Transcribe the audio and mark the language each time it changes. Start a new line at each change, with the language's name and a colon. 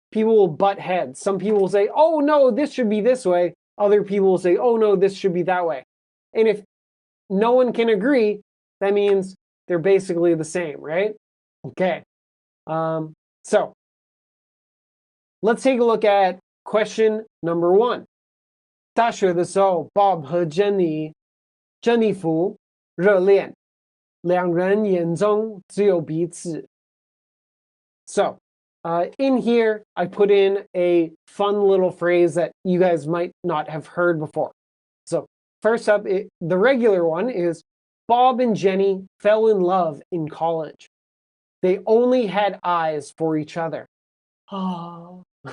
English: People will butt heads. Some people will say, oh no, this should be this way. Other people will say, oh no, this should be that way. And if no one can agree, that means they're basically the same, right? Okay. So let's take a look at question number 1.
Chinese: 大学的时候 Bob 和 Jennifer 热恋，两人眼中只有彼此。
English: So, in here, I put in a fun little phrase that you guys might not have heard before. So, first up, the regular one is Bob and Jenny fell in love in college. They only had eyes for each other. Oh.